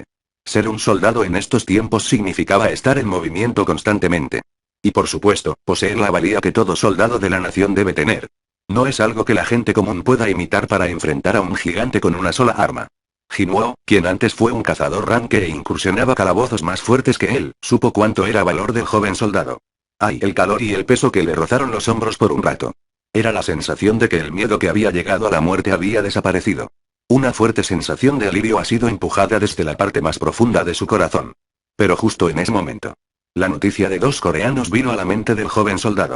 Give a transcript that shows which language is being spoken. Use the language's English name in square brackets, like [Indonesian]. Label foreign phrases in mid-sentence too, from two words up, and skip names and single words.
[Spanish] Ser un soldado en estos tiempos significaba estar en movimiento constantemente. Y por supuesto, poseer la valía que todo soldado de la nación debe tener. No es algo que la gente común pueda imitar para enfrentar a un gigante con una sola arma. Jinwoo, quien antes fue un cazador ranque e incursionaba calabozos más fuertes que él, supo cuánto era valor del joven soldado. Ay, el calor y el peso que le rozaron los hombros por un rato. Era la sensación de que el miedo que había llegado a la muerte había desaparecido. Una fuerte sensación de alivio ha sido empujada desde la parte más profunda de su corazón. Pero justo en ese momento, la noticia de 2 coreanos vino a la mente del joven soldado.